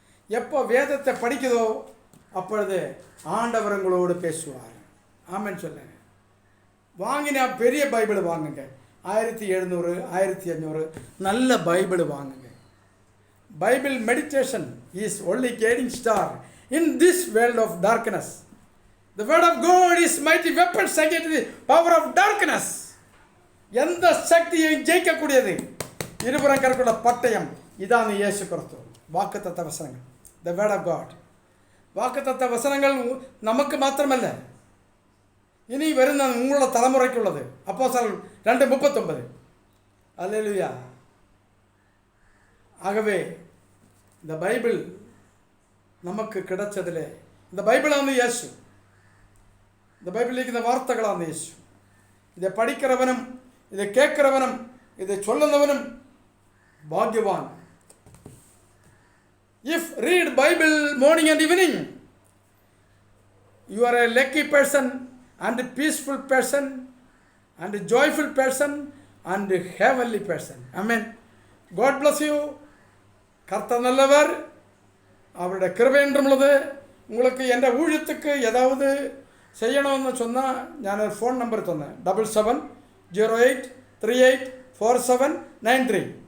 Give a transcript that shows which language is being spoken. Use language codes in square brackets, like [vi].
[ta] எப்போ வேதத்தை படிக்குதோ அப்பொழுது ஆண்டவர் உங்களோடு பேசுவார். ஆமென் சொல்லுங்க. வாங்கினா பெரிய பைபிள் வாங்குங்க. 1700 1500 நல்ல பைபிள் வாங்குங்க. [en] Bible meditation is only guiding star in this world of darkness. The word of God is mighty weapons against the power of darkness. [ta] எந்த சக்தியையும் ஜெயிக்கக்கூடியது இருபுறம் கற்கொள்ள பட்டயம். இதான் இயேசு கிறிஸ்து. வாக்குத்தத்த வசனங்கள், [en] the word of God. [ta] வாக்குத்தத்த வசனங்கள் நமக்கு மாத்திரமல்ல, இனி வரும் உங்களோட தலைமுறைக்கு உள்ளது. அப்போஸ்தலர் 2:39. அல்லேலூயா. ஆகவே இந்த பைபிள் நமக்கு கிடைச்சதிலே இந்த பைபிளான இயேசு, இந்த பைபிளில் இந்த வார்த்தைகளான இயேசு, இதை படிக்கிறவனும் இதை கேட்கிறவனும் இதை சொல்லுனவனும் பாக்யவான். [en] If read Bible morning and evening, you are a lucky person and a peaceful person and a joyful person and a heavenly person. Amen. God bless you. [ta] கர்த்தர் நல்லவர், அவருடைய கிருபை என்றும் உள்ளது. உங்களுக்கு எந்த ஊழியத்துக்கு ஏதாவது செய்யணும்னு சொன்னால் நான் ஒரு ஃபோன் நம்பர் சொன்னேன், 7708384793.